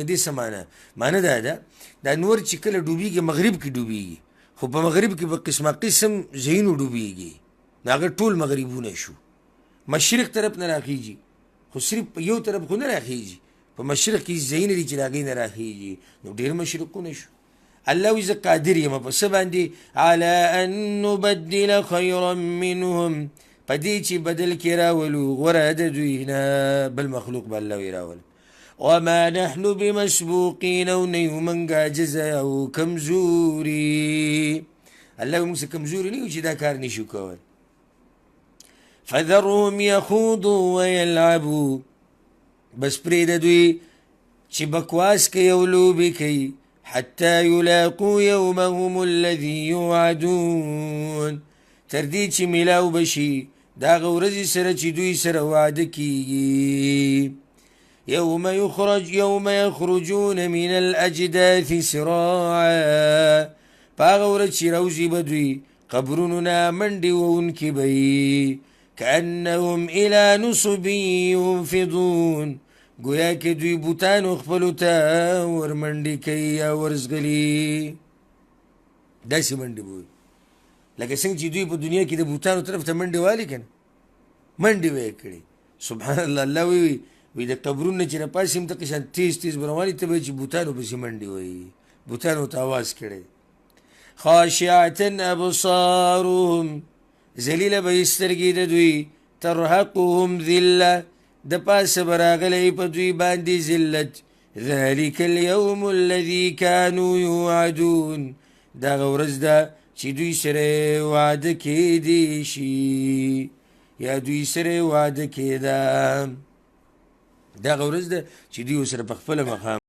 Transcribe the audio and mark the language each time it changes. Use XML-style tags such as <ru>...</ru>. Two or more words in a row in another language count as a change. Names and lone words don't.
<ps>دې څه معنی دا ده دا نور چې کله ډوبېږي مغرب کې ډوبېږي خو په مغرب کې به قسمه قسم ځایونو ډوبېږي نو هغه ټول مغربونه شو مشرق طرف نه راخیږي خو صرف یو طرف خو نه راخیږي په مشرق کې ځایونه دي چې د هغې نه راخیږي نو ډېر مشرقونه شو الله وی زه قادر یم په څه باندې</ps> <ar>علی ان نبدل خیرا منهم</ar> <ps>په دې چې بدل کې راولو غوره د دوی نه بل مخلوق به الله وی راول</ps> <ar>وما نحن بمسبوقین</ar> <ps>او نه یو موږ عاجزه او کمزوري الله موږ څه کمزوري نه یو چې دا کار نشو کول</ps> <ar>فذرهم یخوضوا ویلعبوا</ar> <ps>بس پرېږده دوی چې بکواس کوي او لوبې کوي</ps> <ar>حتى يلاقوا يومهم الذي يوعدون</ar> <ps>تر دې چې میلاو بشي د هغه ورځې سره چې دوی سره وعده کیږي</ps> <ar>يوم يخرجون من الأجداث سراعا</ar> <ps>په هغه ورځ چې راوځي به دوی قبرونو نه منډې وهونکي به وي</ps> <ar>كأنهم إلى نصب ينفضون</ar> <ps>گویا که دوی بوتانو خپلو ته ورمنډې کوي یا ورزغلي داسې منډې به وي لکه څنګه چې دوی په دنیا کې د بوتانو طرف ته منډې والي که نه منډې به یې کړې</ps> <ar>سبحان الله</ar> <ps>الله وی د قبرونو نه چې راپاسې هم دقه شان تیز تیز به روانې ته به چې بوتانو پسې منډې وایي بوتانو ته اواز کړی</ps> <ar>خاشعة ابصارهم</ar> <ps>ذلیله به یې سترګې د دوی</ps> <ar>ترهقهم ذله</ar> <ps>د پاسه به راغلی په دوی باندې ذلت</ps> <ar>ذلک اليوم الذي كانوا يوعدون</ar> <ps>دغه ورځ ده چې دوی سره وعده کېدی شي یا دوی سره وعده کېده دغه ورځ ده چې دوی سره په خپله مقام</ps>